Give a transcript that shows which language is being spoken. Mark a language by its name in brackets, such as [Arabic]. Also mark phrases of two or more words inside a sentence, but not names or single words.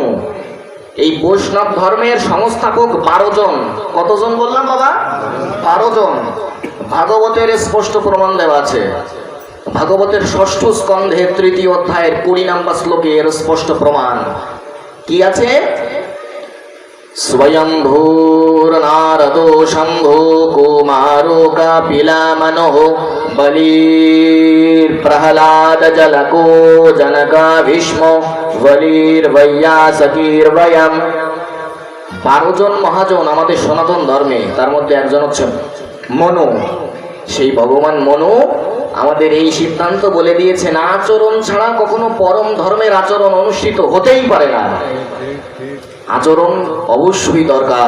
[Bangla] এই বৈষ্ণব ধর্মের সংস্থাপক 12 জন। কতজন বললাম বাবা? 12 জন। ভাগবতের স্পষ্ট প্রমাণ দেওয়া আছে। ভাগবতের 6ষ্ঠ স্কন্ধের 3য় অধ্যায়ের 20 নম্বর শ্লোকে এর স্পষ্ট প্রমাণ কি আছে? [Sanskrit] स्वयंभूर नारदो शंभो कुमारो कपिला मनोः बलिर प्रहलाद जलको जनका भीष्म बलिर वैयासकीर वयम। [Bangla] 12 জন মহাজন আমাদের সনাতন ধর্মে, তার মধ্যে একজন হচ্ছে মনু। সেই ভগবান মনু আমাদের এই সিদ্ধান্ত বলে দিয়েছেন, আচরণ ছাড়া কখনো পরম ধর্মের আচরণ অনুষ্ঠিত হতেই পারে না। আচরণ অবশ্যই দরকার।